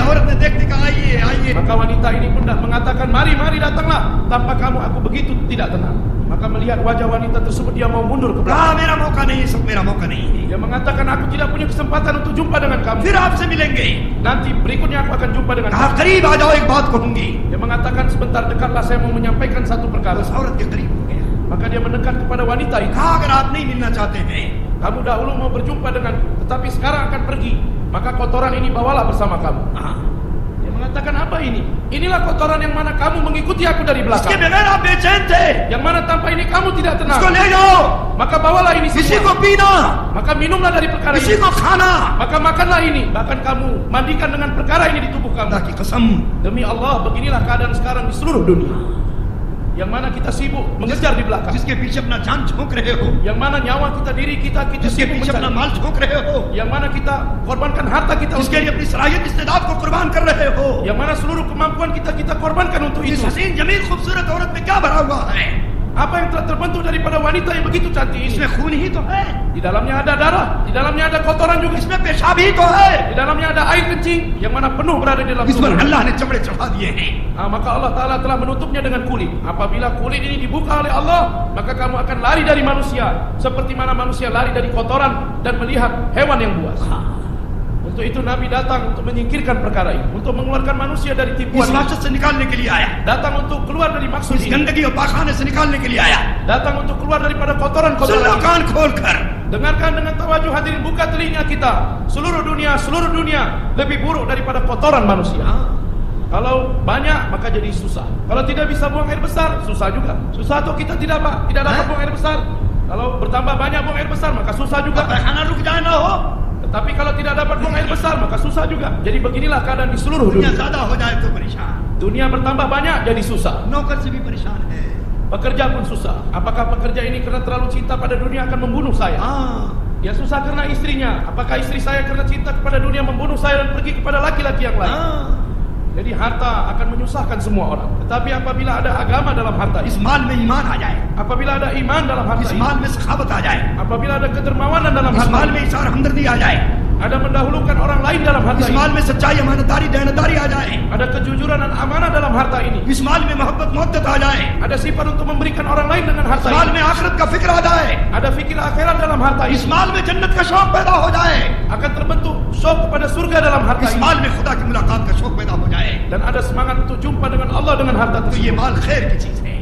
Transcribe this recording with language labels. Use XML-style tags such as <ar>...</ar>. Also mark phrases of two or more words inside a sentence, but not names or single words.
<hi>ने देख दिखा आइए आइए.</hi> <id>Maka wanita ini pun mengatakan, mari datanglah. Tanpa kamu aku begitu tidak tenang. Maka melihat wajah wanita tersebut, dia mau mundur ke belakang.</id> <hi>मेरा मौका नहीं, सब मेरा मौका नहीं.</hi> <id>Dia mengatakan, aku tidak punya kesempatan untuk jumpa dengan kamu.</id> <hi>फिर आपसे मिलेंगे.</hi> <id>Nanti berikutnya aku akan jumpa dengan kamu.</id> <hi>करीब आ जाओ, एक बात कहूंगी.</hi> <id>Dia mengatakan, sebentar dekatlah, saya mau menyampaikan satu perkara.</id> <hi>उस औरत के करीब हो गया.</hi> <id>Maka dia mendekat kepada wanita itu.</id> <hi>कहा अगर आप नहीं मिलना चाहते हैं,</hi> <id>kamu dahulu mau berjumpa dengan, tetapi sekarang akan pergi, maka kotoran ini bawalah bersama kamu. Dia mengatakan, apa ini? Inilah kotoran yang mana kamu mengikuti aku dari belakang.</id> <hi>इसके बगैर आप बेचैन थे.</hi> <id>Yang mana tanpa ini kamu tidak tenang.</id> <hi>इसको ले जाओ.</hi> <id>Maka bawalah ini</id> <hi>इसी</hi> <id>semua.</id> <hi>को पीना.</hi> <id>Maka minumlah dari perkara</id> <hi>इसी</hi> <id>ini.</id> <hi>को खाना.</hi> <id>Maka makanlah ini. Bahkan kamu mandikan dengan perkara ini di tubuh kamu.</id> <hi>अल्लाह की कसम.</hi> <id>Demi Allah, beginilah keadaan sekarang di seluruh dunia. Yang mana kita sibuk mengejar di belakang.</id> <hi>जिसके पीछे अपना जान झोंक रहे हो.</hi> <id>Yang mana nyawa kita, diri kita</id> <hi>जिसके</hi> <id>sibuk</id> <hi>पीछे अपना</hi> <id>mencari.</id> <hi>माल झोंक रहे हो.</hi> <id>Yang mana kita korbankan harta kita</id> <hi>जिसके लिए अपनी सलाहियत इस्तेदाद को कुर्बान कर रहे हो.</hi> <id>Yang mana seluruh kemampuan kita korbankan untuk</id> <hi>इस</hi> <id>itu.</id> <hi>हसीन जमील खूबसूरत औरत में क्या भरा हुआ है?</hi> <id>Apa yang telah terbentuk daripada wanita yang begitu cantik ini?</id> <hi>इसमें खून ही तो है.</hi> <id>Di dalamnya ada darah, di dalamnya ada kotoran juga.</id> <hi>इसमें पेशाब ही तो है.</hi> <id>Di dalamnya ada air kencing yang mana penuh berada di dalam</id> <hi>इस पर</hi> <id>tubuh.</id> <hi>अल्लाह ने चमड़े चढ़ा दिए हैं.</hi> <id>Maka Allah Ta'ala telah menutupnya dengan kulit. Apabila kulit ini dibuka oleh Allah, maka kamu akan lari dari manusia, seperti mana manusia lari dari kotoran dan melihat hewan yang buas. Untuk itu Nabi datang untuk menyingkirkan perkara ini, untuk mengeluarkan manusia dari tipuan</id> <hi>इस</hi> <id>ini.</id> <hi>वहशत से निकालने के लिए आया.</hi> <id>Datang untuk keluar dari maksud</id> <hi>इस</hi> <id>ini.</id> <hi>गंदगी और पाखाने से निकालने के लिए आया.</hi> <id>Datang untuk keluar daripada</id> <hi>सुन लो</hi> <id>kotoran-kotoran ini.</id> <hi>कान खोल कर.</hi> <id>Dengarkan dengan tawajuh, hadirin, buka telinga kita. Seluruh dunia lebih buruk daripada kotoran manusia. Kalau banyak maka jadi susah. Kalau tidak bisa buang air besar, susah juga. Susah atau kita tidak dapat buang air besar. Kalau bertambah banyak buang air besar maka susah juga.</id> <hi>पैखाना रुक जाए ना हो.</hi> <id>Tetapi kalau tidak dapat buang air besar maka susah juga. Jadi beginilah keadaan di seluruh</id> <hi>दुनिया</hi> <id>dunia.</id> <hi>ज्यादा हो जाए तो परेशान.</hi> <id>Dunia bertambah banyak jadi susah.</id> <hi>नौकर से भी परेशान है.</hi> <id>Pekerja pun susah. Apakah pekerja ini karena terlalu cinta pada dunia akan membunuh saya? Dia susah karena istrinya. Apakah istri saya karena cinta kepada dunia membunuh saya dan pergi kepada laki-laki yang lain? Jadi harta akan menyusahkan semua orang. Tetapi apabila ada agama dalam harta</id> <hi>इस</hi> <id>ini,</id> <hi>माल में ईमान आ जाए.</hi> <id>apabila ada iman dalam harta</id> <hi>इस</hi> <id>ini,</id> <hi>माल में सखावत आ जाए.</hi> <id>apabila ada kedermawanan dalam</id> <hi>इस</hi> <id>harta</id> <hi>माल</hi> <id>ini,</id> <hi>में इशार हमदर्दी आ जाए.</hi> <id>ada mendahulukan orang lain dalam harta</id> <hi>इस</hi> <id>ini,</id> <hi>माल में सच्चाई अमानतदारी दयानतदारी आ जाए.</hi> <id>ada kejujuran dan amanah dalam harta ini,</id> <hi>इस माल में मोहब्बत मोहब्बत आ जाए.</hi> <id>ada sifat untuk memberikan orang lain dengan harta</id> <hi>इस माल</hi> <id>ini,</id> <hi>में आखिरत का फिक्र आ जाए.</hi> <id>ada fikir akhirat dalam harta</id> <hi>इस</hi> <id>ini,</id> <hi>माल में जन्नत का शौक पैदा हो जाए.</hi> <id>akan terbentuk syok kepada surga dalam harta</id> <hi>इस</hi> <id>ini,</id> <hi>माल में खुदा की मुलाकात का शौक पैदा हो जाए.</hi> <id>dan ada semangat untuk jumpa dengan Allah dengan harta</id> <hi>तो ये</hi> <id>tersebut.</id> <hi>माल खैर की चीज है.</hi>